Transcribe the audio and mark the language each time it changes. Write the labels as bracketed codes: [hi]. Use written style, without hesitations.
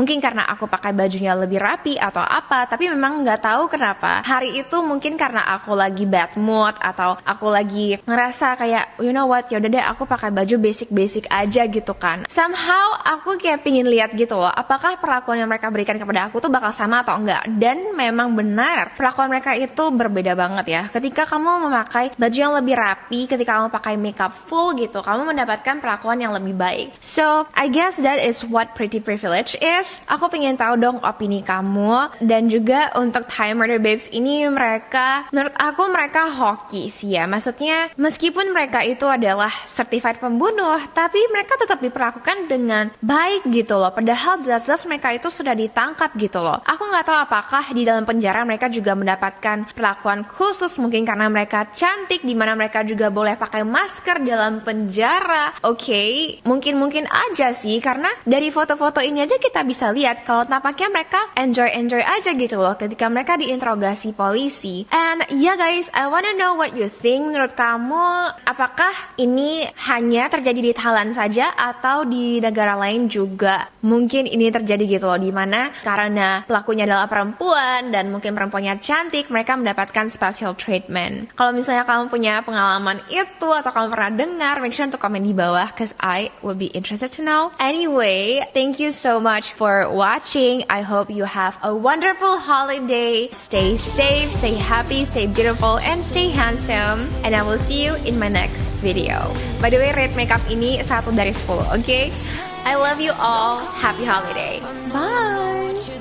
[id] Mungkin karena aku pakai bajunya lebih rapi atau apa, tapi memang nggak tahu kenapa hari itu, mungkin karena aku lagi [en] bad mood [id] atau aku lagi ngerasa kayak [en] you know what, [id] yaudah deh aku pakai baju basic-basic aja gitu kan. [en] Somehow [id] aku kayak pingin lihat gitu loh, apakah perlakuan yang mereka berikan kepada aku tuh bakal sama atau enggak. Dan memang benar, perlakuan mereka itu berbeda banget ya. Ketika kamu memakai baju yang lebih rapi, ketika kamu pakai makeup full gitu, kamu mendapatkan perlakuan yang lebih baik. [en] So, I guess that is what pretty privilege is. [id] Aku pengen tahu dong opini kamu. Dan juga untuk Thai Murder Babes ini, mereka, menurut aku mereka hoki sih ya. Maksudnya, meskipun mereka itu adalah certified pembunuh, tapi mereka tetap diperlakukan dengan baik gitu loh. Padahal jelas-jelas mereka itu sudah ditangkap gitu loh. Aku nggak tahu apakah di dalam penjara mereka juga mendapatkan perlakuan khusus, mungkin karena mereka cantik, dimana mereka juga boleh pakai masker dalam penjara. Oke, mungkin aja sih, karena dari foto-foto ini aja kita bisa lihat kalau tampaknya mereka enjoy aja gitu loh ketika mereka diinterogasi polisi. [en] And yeah guys, I wanna know what you think. [id] Menurut kamu, apakah ini hanya terjadi di Thailand saja atau di negara lain juga mungkin ini terjadi gitu loh, dimana karena pelakunya adalah perempuan dan mungkin perempuannya cantik, mereka mendapatkan [en] special treatment. [id] Kalau misalnya kamu punya pengalaman itu atau kamu pernah dengar, [en] make sure [id] untuk komen di bawah, [en] cause I will be interested to know. Anyway, thank you so much for watching. I hope you have a wonderful holiday. Stay safe, stay happy, stay beautiful, and stay handsome. And I will see you in my next video. By the way, rate makeup [id] ini 1 dari 10, [en] okay? I love you all. Happy holiday. Bye.